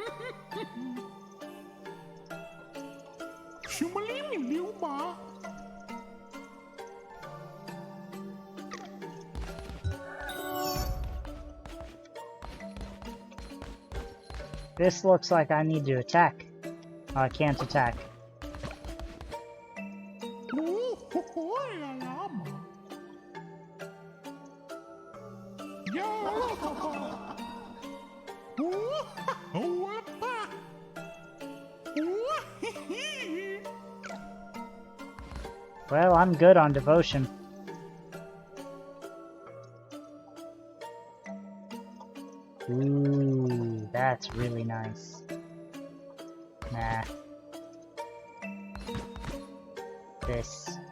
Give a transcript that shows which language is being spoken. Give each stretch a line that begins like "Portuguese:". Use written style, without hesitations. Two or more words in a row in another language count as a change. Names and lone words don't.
English: Shumalimi-liuma. This looks like I need to attack. Oh, I can't attack. Ooh, ho-ho-la-lama. Yeah. Ooh, ho-ho-la-pa. Ooh, hee-hee. Well, I'm good on devotion. Ooh, that's really nice. Nah. This.